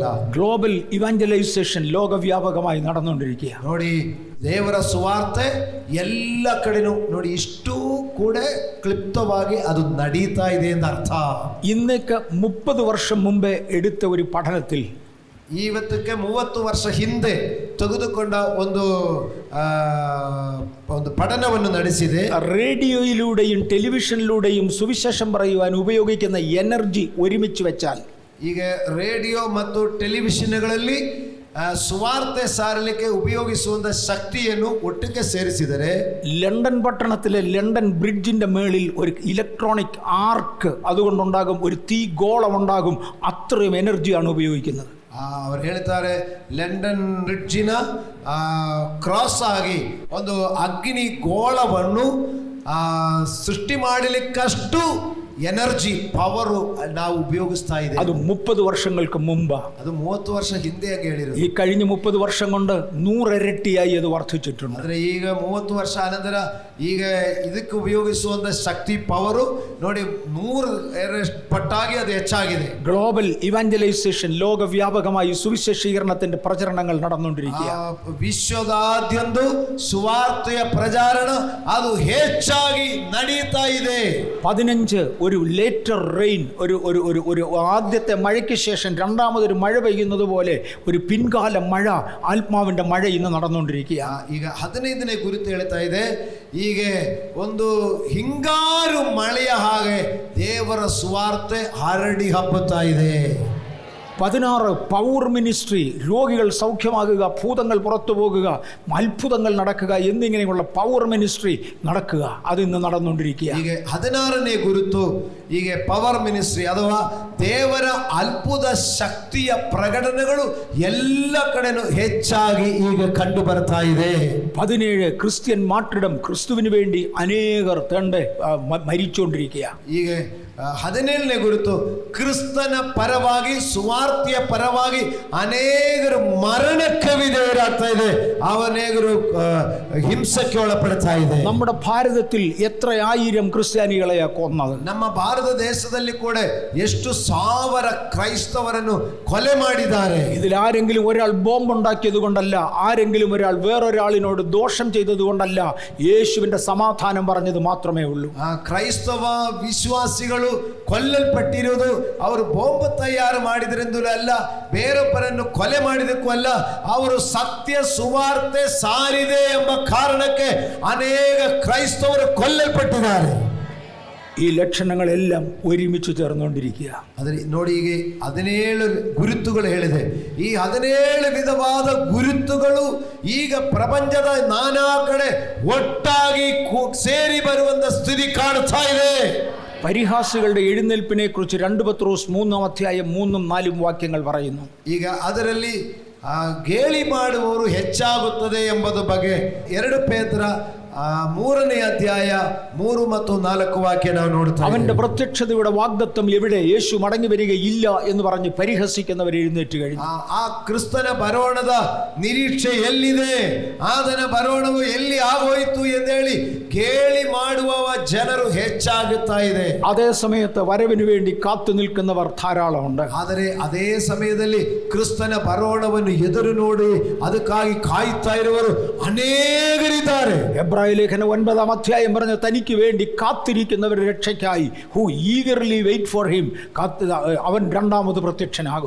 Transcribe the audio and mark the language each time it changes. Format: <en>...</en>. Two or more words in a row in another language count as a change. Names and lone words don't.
<en>global evangelization</en> <ml>ലോകവ്യാപകമായി നടന്നുകൊണ്ടിരിക്കുക.</ml> <kn>ನೋಡಿ, ದೇವರ ಸುವಾರ್ತೆ ಎಲ್ಲ ಕಡೆನೂ ನೋಡಿ ಇಷ್ಟು ಕೂಡ ಕ್ಲಿಪ್ತವಾಗಿ ಅದು ನಡೀತಾ ಇದೆ ಅಂತ ಅರ್ಥ.</kn> <ml>ഇന്നേക്ക് 30 വർഷം മുമ്പേ എടുത്ത ഒരു പഠനത്തിൽ</ml> <kn>ಇವತ್ತಕ್ಕೆ 30 ವರ್ಷ ಹಿಂದೆ ತೆಗೆದುಕೊಂಡ ಒಂದು പഠനವನ್ನು ನಡೆಸಿದೆ.</kn> <ml>റേഡിയോയിലൂടെയും ടെലിവിഷനിലൂടെയും സുവിശേഷം പറയുവാൻ ഉപയോഗിക്കുന്ന എനർജി ഒരുമിച്ച് വെച്ചാൽ,</ml> <kn>ಈಗ ರೇಡಿಯೋ ಮತ್ತು ಟೆಲಿವಿಷನ್ಗಳಲ್ಲಿ ಸುವಾರ್ತೆ ಸಾರಲಿಕ್ಕೆ ಉಪಯೋಗಿಸುವಂತ ಶಕ್ತಿಯನ್ನು ಒಟ್ಟಿಗೆ ಸೇರಿಸಿದರೆ,</kn> <ml>ലണ്ടൻ പട്ടണത്തിലെ ലണ്ടൻ ബ്രിഡ്ജിന്റെ മേളിൽ ഒരു</ml> <en>electronic arc</en> <ml>അതുകൊണ്ടുണ്ടാകും, ഒരു തീ ഗോളം ഉണ്ടാകും. അത്രയും എനർജിയാണ് ഉപയോഗിക്കുന്നത്.</ml> <kn>ಅವರು ಹೇಳ್ತಾರೆ ಲಂಡನ್ ಬ್ರಿಡ್ಜಿನ ಕ್ರಾಸ್ ಆಗಿ ಒಂದು ಅಗ್ನಿ ಗೋಳವನ್ನು ಸೃಷ್ಟಿ ಮಾಡಲಿಕ್ಕಷ್ಟು</kn> <en>energy power</en> <kn>ನಾವು ಉಪಯೋಗಿಸ್ತಾ ಇದ್ದೇವೆ.</kn> <ml>ಅದು 30 ವರ್ಷങ്ങൾക്ക് മുമ്പ്,</ml> <kn>ಅದು 30 ವರ್ಷ ಹಿಂದೆ ಹೇಳಿರೋದು.</kn> <ml>ഈ കഴിഞ്ഞ 30 വർഷം കൊണ്ട് 100 ഇരട്ടിയായി അത് വർദ്ധിച്ചിട്ടുണ്ട്.</ml> <kn>ಆದರೆ ಈಗ 30 ವರ್ಷ ಅನಂತರ ಈಗ ಇದಕ್ಕೆ ಉಪಯೋಗಿಸುವಂತ ಶಕ್ತಿ ಪವರು ನೋಡಿ 100 ಪಟ್ಟಾಗಿ ಅದು ಹೆಚ್ಚಾಗಿದೆ.</kn> <en>global evangelization,</en> <ml>ലോകവ്യാപകമായി സുവിശേഷീകരണത്തിന്റെ പ്രചരണങ്ങൾ നടന്നുകൊണ്ടിരിക്കുക.</ml> <kn>ವಿಶ್ವದಾದ್ಯಂತ ಸುವಾರ್ತೆಯ ಪ್ರಚಾರ ಅದು ಹೆಚ್ಚಾಗಿ ನಡೀತಾ ಇದೆ.</kn> <ml>15 ഒരു</ml> <en>later rain,</en> <ml>ഒരു ആദ്യത്തെ മഴയ്ക്ക് ശേഷം രണ്ടാമതൊരു മഴ പെയ്യുന്നത് പോലെ ഒരു പിൻകാല മഴ, ആത്മാവിന്റെ മഴ ഇന്ന് നടന്നുകൊണ്ടിരിക്കുക.</ml> <kn>ಈಗ 15ನೇ ಕುರಿತು ಹೇಳ್ತಾ ಇದೆ, ಈಗ ಒಂದು ಹಿಂಗಾರು ಮಳೆಯ ಹಾಗೆ ದೇವರ ಸುವಾರ್ತೆ ಹರಡಿ ಹಬ್ಬುತ್ತಾ ಇದೆ.</kn> <ml>16</ml> <en>power ministry,</en> <ml>രോഗികൾ സൗഖ്യമാകുക, ഭൂതങ്ങൾ പുറത്തു പോകുക, അത്ഭുതങ്ങൾ നടക്കുക എന്നിങ്ങനെയുള്ള</ml> <en>power ministry</en> <ml>നടക്കുക, അതിന്ന് നടന്നുകൊണ്ടിരിക്കുക.</ml> <kn>ಈಗ 16ನೇ ಕುರಿತು ಈಗ</kn> <en>power ministry</en> <kn>ಅಥವಾ ದೇವರ ಅದ್ಭುತ ಶಕ್ತಿಯ ಪ್ರಕಟಣೆಗಳು ಎಲ್ಲ ಕಡೆನೂ ಹೆಚ್ಚಾಗಿ ಈಗ ಕಂಡು ಬರ್ತಾ ಇದೆ.</kn> <ml>17</ml> <en>Christian martyrdom,</en> <ml>ക്രിസ്തുവിന് വേണ്ടി അനേകർ മരിച്ചുകൊണ്ടിരിക്കുക.</ml> <kn>ಈಗ 17ನೇ ಕುರಿತು ಕ್ರಿಸ್ತನ ಪರವಾಗಿ, ಸುವಾರ್ತೆಯ ಪರವಾಗಿ ಅನೇಕರು ಮರಣಕ್ಕೆ ವಿಧೇಯರಾಗ್ತಾ ಇದೆ, ಅನೇಕರು ಹಿಂಸಕ್ಕೆ ಒಳಪಡ್ತಾ ಇದೆ.</kn> <ml>നമ്മുടെ ഭാരതത്തിൽ എത്ര ആയിരം ക്രിസ്ത്യാനികളെ കൊന്നത്?</ml> <kn>ನಮ್ಮ ಭಾರತ ದೇಶದಲ್ಲಿ ಕೂಡ ಎಷ್ಟು ಸಾವಿರ ಕ್ರೈಸ್ತವರನ್ನು ಕೊಲೆ ಮಾಡಿದ್ದಾರೆ.</kn> <ml>ഇതിൽ ആരെങ്കിലും ഒരാൾ ബോംബ് ഉണ്ടാക്കിയത് കൊണ്ടല്ല, ആരെങ്കിലും ഒരാൾ വേറൊരാളിനോട് ദോഷം ചെയ്തത് കൊണ്ടല്ല, യേശുവിന്റെ സമാധാനം പറഞ്ഞത് മാത്രമേ ഉള്ളൂ.</ml> <kn>ಕ್ರೈಸ್ತವ ವಿಶ್ವಾಸಿಗಳು ಕೊಲ್ಲಲ್ಪಟ್ಟಿರುವುದು ಅವರು ಬಾಂಬ್ ತಯಾರು ಮಾಡಿದ್ರಿಂದಲೂ ಅಲ್ಲ, ಬೇರೊಬ್ಬರನ್ನು ಕೊಲೆ ಮಾಡಿದಕ್ಕೂ ಅಲ್ಲ, ಅವರು ಸತ್ಯ ಸುವಾರ್ತೆ ಸಾರಿದೆ ಎಂಬ ಕಾರಣಕ್ಕೆ ಅನೇಕ ಕ್ರೈಸ್ತವರು ಕೊಲ್ಲಲ್ಪಟ್ಟಿದ್ದಾರೆ.</kn> <ml>ഈ ലക്ഷണങ്ങളെല്ലാം ഒരുമിച്ച് ചേർന്നുകൊണ്ടിരിക്കുക.</ml> <kn>ಆದರೆ ನೋಡಿ, ಈಗ 17 ಗುರುತುಗಳು ಹೇಳಿದೆ. ಈ 17 ವಿಧವಾದ ಗುರುತುಗಳು ಈಗ ಪ್ರಪಂಚದ ನಾನಾ ಕಡೆ ಒಟ್ಟಾಗಿ ಸೇರಿ ಬರುವಂತ ಸ್ಥಿತಿ ಕಾಣ್ತಾ ಇದೆ.</kn> <ml>പരിഹാസികളുടെ എഴുന്നേൽപ്പിനെ കുറിച്ച് 2 പത്രോസ് 3-ാം അധ്യായം 3-ഉം 4-ഉം വാക്യങ്ങൾ പറയുന്നു.</ml> <kn>ಈಗ ಅದರಲ್ಲಿ ಗೇಲಿ ಮಾಡುವವರು ಹೆಚ್ಚಾಗುತ್ತದೆ ಎಂಬುದು ಬಗ್ಗೆ 2 ಪೇತ್ರ 3ನೇ ಅಧ್ಯಾಯ 3 ಮತ್ತು 4 ವಾಕ್ಯ ನಾವು ನೋಡ್ತಾ ಇದ್ದೇವೆ.</kn> <ml>അവന്റെ പ്രത്യക്ഷതയുടെ വാഗ്ദത്തം എവിടെ? യേശു മടങ്ങി വരികയില്ല എന്ന് പറഞ്ഞ് പരിഹസിക്കുന്നവർ എഴുന്നേറ്റ് കഴിഞ്ഞു.</ml> <kn>ಆ ಕ್ರಿಸ್ತನ ಬರೋಣದ ನಿರೀಕ್ಷೆ ಎಲ್ಲಿದೆ, ಆತನ ಬರೋಣವು ಎಲ್ಲಿ ಆಗೋಯ್ತು ಎಂದೇಳಿ ಗೇಲಿ ಮಾಡುವ ಜನರು ಹೆಚ್ಚಾಗುತ್ತಾ ಇದೆ.</kn> <ml>അതേ സമയത്ത് വരവിന് വേണ്ടി കാത്തു നിൽക്കുന്നവർ ധാരാളമുണ്ട്.</ml> <kn>ಆದರೆ ಅದೇ ಸಮಯದಲ್ಲಿ ಕ್ರಿಸ್ತನ ಬರೋಣವನ್ನು ಎದುರು ನೋಡಿ ಅದಕ್ಕಾಗಿ ಕಾಯ್ತಾ ಇರುವವರು ಅನೇಕರಿದ್ದಾರೆ.</kn> <ml>എബ്രായ ലേഖനം 9-ാം അധ്യായം പറഞ്ഞ തനിക്ക് വേണ്ടി കാത്തിരിക്കുന്നവരുടെ രക്ഷയ്ക്കായി,</ml> <en>who eagerly wait for him,</en> <ml>അവൻ രണ്ടാമത് പ്രത്യക്ഷനാകും.</ml>